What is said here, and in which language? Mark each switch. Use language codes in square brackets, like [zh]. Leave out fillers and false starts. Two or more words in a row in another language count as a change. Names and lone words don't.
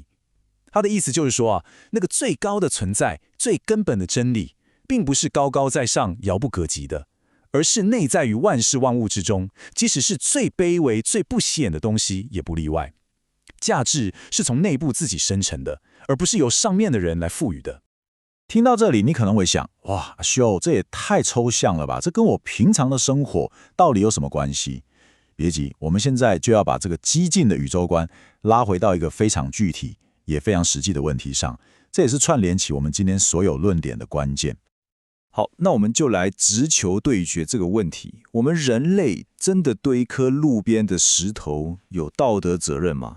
[zh] 他的意思就是說啊，那個最高的存在、最根本的真理，並不是高高在上、遙不可及的，而是內在於萬事萬物之中，即使是最卑微、最不起眼的東西也不例外。價值是從內部自己生成的，而不是由上面的人來賦予的。聽到這裡，你可能會想，哇，阿修，這也太抽象了吧？這跟我平常的生活到底有什麼關係？別急，我們現在就要把這個激進的宇宙觀拉回到一個非常具體也非常實際的問題上，這也是串聯起我們今天所有論點的關鍵。好，那我們就來直球對決這個問題：我們人類真的對一顆路邊的石頭有道德責任嗎？